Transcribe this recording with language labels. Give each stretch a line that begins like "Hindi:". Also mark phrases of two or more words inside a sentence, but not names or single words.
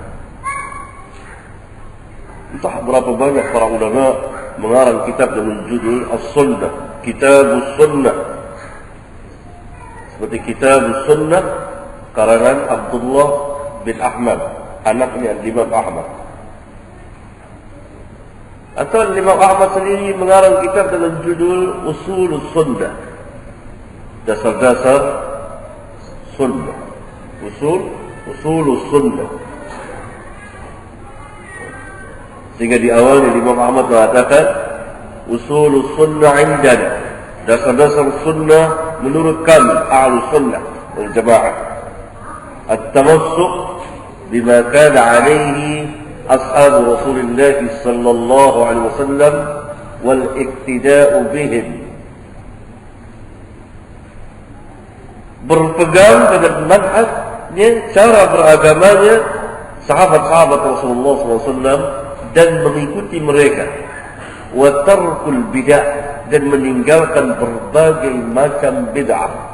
Indonesian: Entah berapa banyak para ulama mengarang kitab dengan judul As-Sunnah, Kitabus Sunnah. Seperti Kitabus Sunnah karangan Abdullah bin Ahmad, anaknya Imam Ahmad. Atau Imam Ahmad sendiri mengarang kitab dengan judul Usulus Sunnah, dasar-dasar Sunnah. Usulus Sunnah. Sehingga di awalnya Imam Ahmad mengatakan Usulus Sunnah indana, dasar-dasar sunnah menurut kami
Arabic: أهل السنة والجماعة. التمسك بما كان عليه أصحاب رسول الله صلى الله عليه وسلم والاقتداء بهم.
Indonesian: Berpegang dengan manhajnya, cara beragamanya sahabat-sahabat Rasulullah SAW dan mengikuti mereka.
Arabic: وترك البدع,
Indonesian: dan meninggalkan berbagai macam bid'ah.